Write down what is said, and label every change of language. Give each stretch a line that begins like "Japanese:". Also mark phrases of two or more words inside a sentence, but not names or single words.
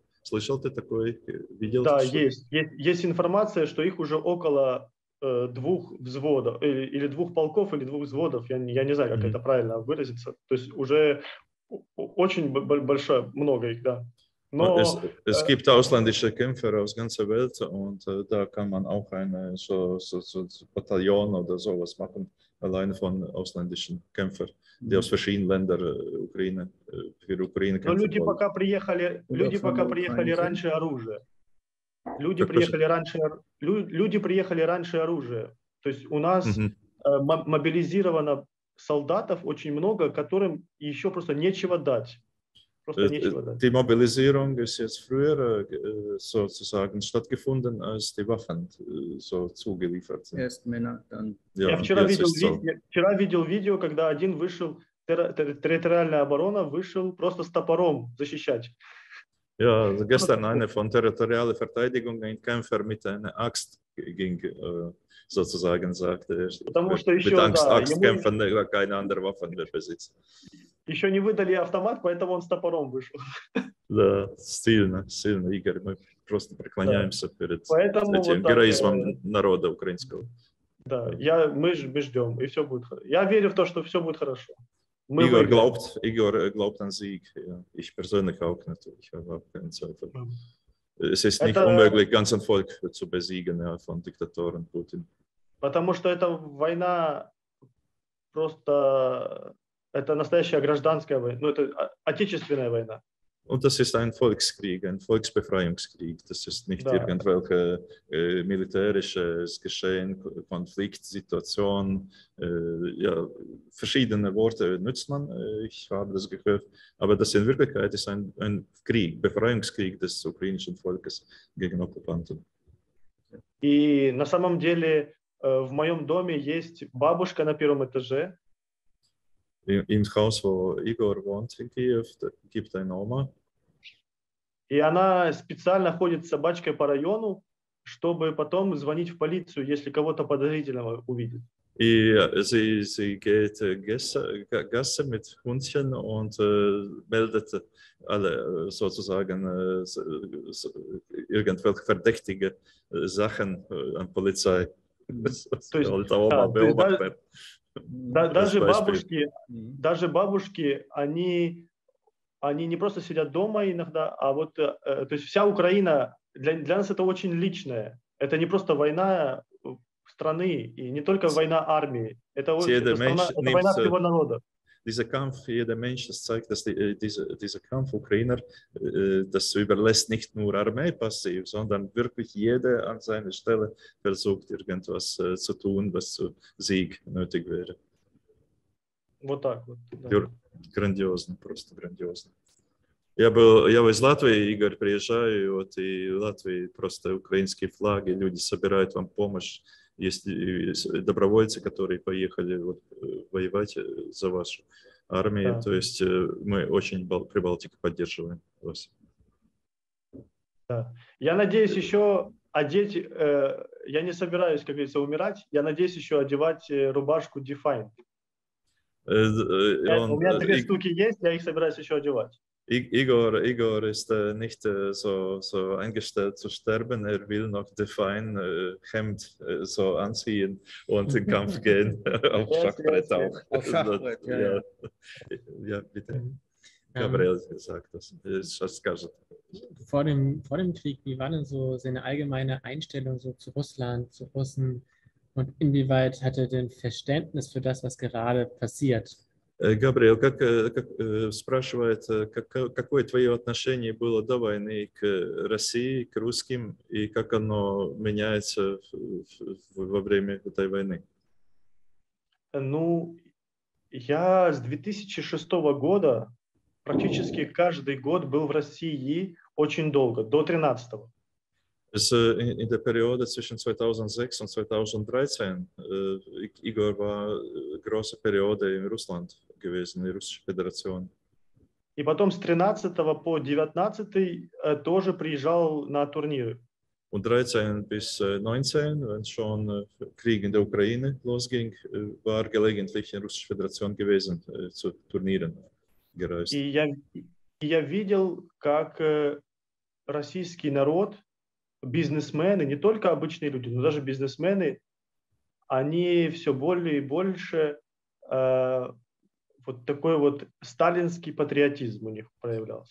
Russian: Слышал ты такое? Видел? Да, есть информация, что их уже около двух взводов, или двух полков, или двух взводов, я не знаю, как это правильно выразиться. То есть уже очень большое, много их, да.
German: Es gibt ausländische Kämpfer aus ganzer Welt und da kann man auch so Bataillon oder sowas machen, alleine von ausländischen Kämpfern, die aus verschiedenen Ländern für Ukraine
Russian: Но
German: kämpfen
Russian: люди
German: wollen.
Russian: пока приехали раньше оружия. Люди приехали раньше оружия. То есть у нас мобилизировано солдатов очень много, которым еще просто нечего дать.
German: Die Mobilisierung ist jetzt früher sozusagen stattgefunden, als die Waffen so zugeliefert sind. Erst Männer, dann.
Russian: Я вчера видел видео, когда один вышел, территориальная оборона вышел просто с топором защищать.
German: Ja, gestern eine von territorialer Verteidigung, ein Kämpfer mit einer Axt ging, sozusagen sagte er, mit Axt kämpfen, keine andere Waffen mehr besitzen.
Russian: Еще не выдали автомат, поэтому он с топором вышел. Да, сильно, Игорь, мы просто преклоняемся перед этим героизмом народа украинского. Да, мы ждем, и все будет хорошо. Я верю в то, что все будет хорошо.
German: Igor glaubt an Sieg. Ja. Ich persönlich auch natürlich, habe auch keinen Zweifel. Es ist nicht unmöglich, ganz ein Volk zu besiegen, ja, von Diktatoren Putin.
Russian: Потому что эта война просто, это настоящая гражданская война, ну это отечественная война.
German: Und das ist ein Volkskrieg, ein Volksbefreiungskrieg. Das ist nicht irgendwelche militärisches Geschehen, Konfliktsituation. Ja, verschiedene Worte nutzt man, ich habe das gehört. Aber das in Wirklichkeit ist ein Krieg, Befreiungskrieg des ukrainischen Volkes gegen Okkupanten.
Russian: И на самом деле в моем доме есть бабушка на первом этаже.
German: Im Haus, wo Igor wohnt in Kiew, gibt eine Oma.
Russian: И она специально ходит с собачкой по району, чтобы потом звонить в полицию, если кого-то подозрительного увидит.
German: Sie geht Gasse mit Hundchen und meldet alle sozusagen irgendwelche verdächtige Sachen an Polizei.
Russian: Даже бабушки, они не просто сидят дома иногда, а вот, то есть вся Украина, для нас это очень личное. Это не просто война страны, и не только война армии. Это война всего народа.
German: Dieser Kampf, jeder Mensch, das zeigt, dass dieser Kampf Ukrainer, das überlässt nicht nur Armee passiv, sondern wirklich jeder an seiner Stelle versucht, irgendwas zu tun, was zu Sieg nötig wäre.
Russian: Вот так вот. Да. Грандиозно, просто грандиозно. Я из Латвии, Игорь, приезжаю, вот, и в Латвии просто украинские флаги, люди собирают вам помощь. Есть добровольцы, которые поехали вот, воевать за вашу армию. Да. То есть мы очень Прибалтику поддерживаем вас. Да. Я надеюсь еще одеть, я не собираюсь, как говорится, умирать, я надеюсь еще одевать рубашку Define. У меня 3 штуки есть, я их собираюсь еще одевать.
German: Igor ist nicht so eingestellt zu sterben, will noch Define Hemd so anziehen und in den Kampf gehen, auf Schachbrett auch. Auf Schachbrett, ja. Ja, bitte. Gabriel sagt das.
Russian: Скажет.
German: Vor dem Krieg, wie war denn so seine allgemeine Einstellung so zu Russland, zu Russen und inwieweit hat er denn Verständnis für das, was gerade passiert?
Russian: Габриэл, как спрашивает, какое твое отношение было до войны к России, к русским, и как оно меняется во время этой войны? Ну, я с 2006 года практически каждый год был в России очень долго, до 2013.
German: In der Periode zwischen 2006 und 2013, Igor war eine große Periode in Russland gewesen, in der Russischen Föderation.
Russian: И потом с 13 по 19 тоже приезжал на турниры.
German: Und 13 bis 19, wenn schon Krieg in der Ukraine losging, war gelegentlich in der Russischen Föderation gewesen, zu Turnieren gereist.
Russian: И я видел, как российский народ, бизнесмены, не только обычные люди, но даже бизнесмены они все более и больше вот такой вот сталинский патриотизм у них проявлялся.